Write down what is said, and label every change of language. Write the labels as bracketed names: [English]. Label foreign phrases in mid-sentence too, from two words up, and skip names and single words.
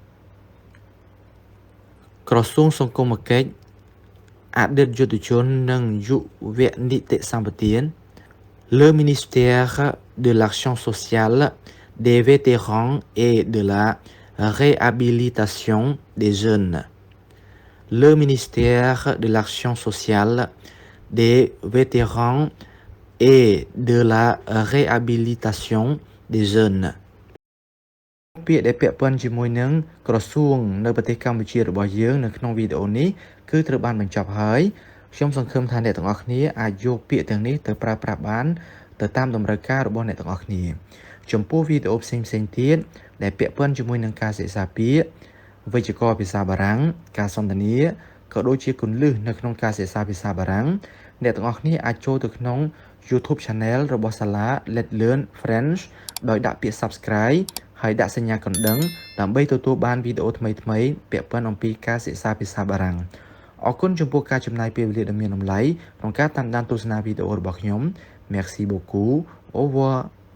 [Khmer] ក្រសួងសង្គមគិច្ចអតីតយុទ្ធជននិងយុវនីតិសម្បទាន [French] Le ministère de l'action sociale des vétérans et de la réhabilitation des jeunes Le ministère de l'action sociale des vétérans et de la réhabilitation des jeunes [Khmer] ពាក្យដែលពាក់ព័ន្ធជាមួយនឹងក្រសួងនៅប្រទេសកម្ពុជារបស់យើងនៅក្នុងវីដេអូនេះគឺត្រូវបានបញ្ចប់ហើយខ្ញុំសង្ឃឹមថាអ្នកទាំងអស់គ្នាអាច យកពាក្យទាំងនេះទៅប្រើប្រាស់បានទៅតាមតម្រូវការរបស់អ្នកទាំងអស់គ្នាចំពោះវីដេអូផ្សេងៗទៀតដែលពាក់ព័ន្ធ ជាមួយនឹងការសិក្សាពាក្យវេយ្យាករណ៍ភាសាបារាំងការសន្ទនាក៏ដូចជាគន្លឹះនៅក្នុងការសិក្សាភាសាបារាំងអ្នកទាំងអស់គ្នាអាចចូលទៅក្នុង YouTube Channel របស់សាលា Let's Learn French ដោយដាក់ពាក្យ Subscribe ហើយដាក់សញ្ញាកណ្ដឹងដើម្បីទទួលបានវីដេអូថ្មីៗពាក់ព័ន្ធអំពីការសិក្សាភាសាបារាំងអរគុណចំពោះការចំណាយពេលវេលាដ៏មានតម្លៃក្នុងការតាមដានទស្សនាវីដេអូរបស់ខ្ញុំ [French] Merci beaucoup. Au revoir.